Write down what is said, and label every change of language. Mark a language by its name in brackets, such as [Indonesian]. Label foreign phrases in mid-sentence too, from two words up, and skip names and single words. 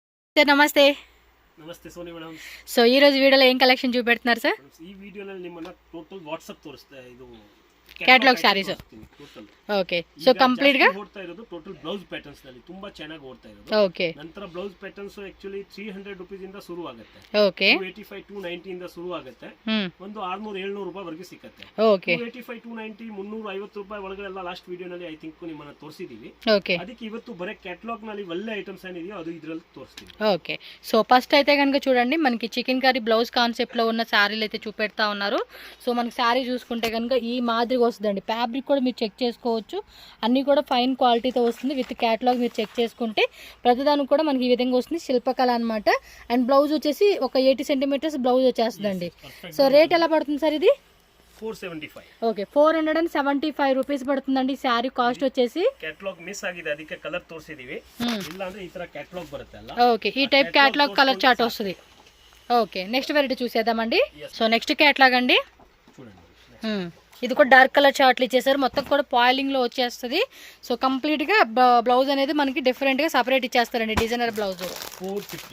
[Telugu] సార్ నమస్తే. నమస్తే సోని మేడం. సో ఈ రోజు వీడియోలో ఏం కలెక్షన్ చూపెడుతున్నారు సార్? ఈ వీడియోలో [Kannada] ನಿಮ್ಮನ್ನ ಟೋಟಲ್ ವಾಟ್ಸ್ಆಪ್ ತೋರಿಸ್ತಾ ಇದು [English] catalog sarees. okay. so complete గా [Kannada] ಓಡ್ತಾ ಇರೋದು [English] total blouse patterns [Kannada] ನಲ್ಲಿ ತುಂಬಾ ಚೆನ್ನಾಗಿ ಓಡ್ತಾ ಇರೋದು. ಓಕೆ. ನಂತರ [English] blouse patterns actually [Kannada] 300 ರೂಪಾಯಿ ಇಂದ ಶುರು ಆಗುತ್ತೆ. ಓಕೆ. 285 290 ಇಂದ ಶುರು ಆಗುತ್ತೆ. ಒಂದು 600 700 ರೂಪಾಯಿ ವರೆಗೆ ಸಿಗುತ್ತೆ. ಓಕೆ. 285 290 350 ರೂಪಾಯಿ ಒಳಗಡೆ ಎಲ್ಲ ಲಾಸ್ಟ್ ವಿಡಿಯೋನಲ್ಲಿ [English] I think [Kannada] ನಿಮ್ಮನ್ನ ತೋರಿಸಿದೀವಿ. ಓಕೆ. ಅದಕ್ಕೆ ಇವತ್ತು ಬರೆ ಕ್ಯಾಟಲಾಗ್ ನಲ್ಲಿ ಒಳ್ಳೆ ಐಟಮ್ಸ್ ಏನಿದೆಯೋ ಅದು ಇದರಲ್ಲಿ ತೋರಿಸ್ತೀವಿ. [Telugu] ఓకే. [English] so first [Telugu] అయితే కనుక చూడండి, మనకి [English] chicken curry blouse concept [Telugu] లో ఉన్న శారీలు అయితే చూపెడతా ఉన్నారు. సో మనకి శారీ చూసుకుంటే కనుక ఈ మాదిరిగా వస్తుందండి. ఫ్యాబ్రిక్ కూడా మీరు చెక్ చేసుకోవచ్చు, అన్నీ కూడా ఫైన్ క్వాలిటీతో వస్తుంది. [English] with catalog [Telugu] మీరు చెక్ చేసుకుంటే ప్రతిదానికి కూడా మనకి ఈ విధంగా వస్తుంది, శిల్పకళ అనమాట. అండ్ బ్లౌజ్ వచ్చేసి ఒక [English] 80 centimeters blouse [Telugu] వచ్చేస్తుందండి. [English] so rate [Telugu] ఎలా పడుతుంది సార్ ఇది? 475. ఓకే, 475 రూపీస్ పడుతుందండి. [English] saree cost [Telugu] వచ్చేసి. [English] catalog miss [Kannada] ಆಗಿದೆ, ಅದಕ್ಕೆ ಕಲರ್ ತೋರಿಸಿದೀವಿ. ಇಲ್ಲ ಅಂದ್ರೆ ಈ ತರ ಕ್ಯಾಟಲಾಗ್ ಬರುತ್ತೆ ಅಲ್ಲ. [Telugu] ఓకే, ఈ [English] type catalog colour chart [Telugu] వస్తుంది. ఓకే, [English] next variety [Telugu] చూసేద్దామండి. [English] so next catalog [Telugu] అండి. చూడండి, ఇది కూడా [English] dark colour charts [Telugu] ఇచ్చేసారు, మొత్తం కూడా పాయిలింగ్ లో వచ్చేస్తుంది. [English] so complete [Telugu] గా బ్లౌజ్ అనేది మనకి డిఫరెంట్ గా సపరేట్ ఇచ్చేస్తారండి, [English] designer blouse. [Telugu] 450.